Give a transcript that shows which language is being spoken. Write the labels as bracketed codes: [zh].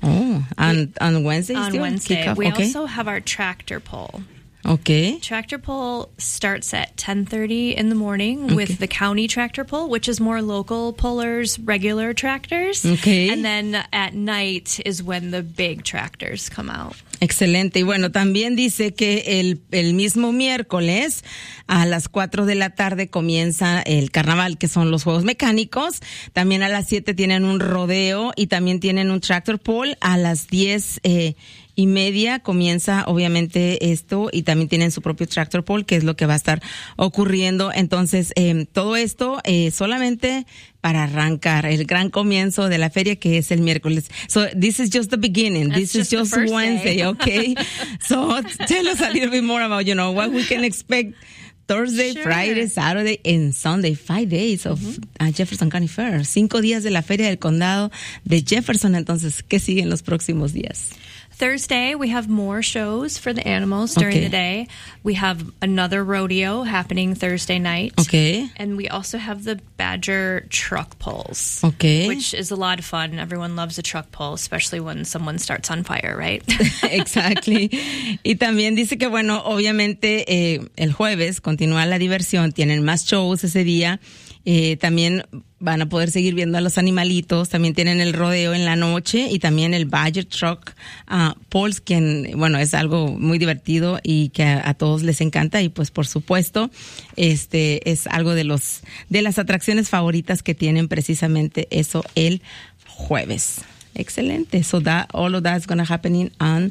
[en] On Wednesday. We also have our tractor pull. Okay. Tractor pull starts at 10:30 in the morning with the county tractor pull, which is more local pullers, regular tractors. Okay. And then at night is when the big tractors come out. [es] Excelente. Y bueno, también dice que el mismo miércoles a las 4 de la tarde comienza el carnaval, que son los juegos mecánicos. También a las 7 tienen un rodeo y también tienen un tractor pull. A las 10 y media comienza obviamente esto y también tienen su propio tractor pull, que es lo que va a estar ocurriendo. Entonces, todo esto solamente para arrancar el gran comienzo de la feria, que es el miércoles. [en] So this is just the beginning. That's this just is just Wednesday, day. Okay? So tell us a little bit more about, you know, what we can expect Thursday, sure. Friday, Saturday, and Sunday. 5 days of Jefferson County Fair. [es] 5 días de la Feria del Condado de Jefferson. Entonces, ¿qué sigue en los próximos días? [en] Thursday, we have more shows for the animals during the day. We have another rodeo happening Thursday night. Okay. And we also have the badger truck pulls. Okay. Which is a lot of fun. Everyone loves a truck pull, especially when someone starts on fire, right? Exactly. [es] Y también dice que, bueno, obviamente, el jueves continúa la diversión. Tienen más shows ese día. También van a poder seguir viendo a los animalitos, también tienen el rodeo en la noche y también el badger truck pulls, quien, bueno, es algo muy divertido y que a todos les encanta y pues por supuesto este es algo de los de las atracciones favoritas que tienen precisamente eso el jueves. Excelente. [en] So that all of that is going to happen on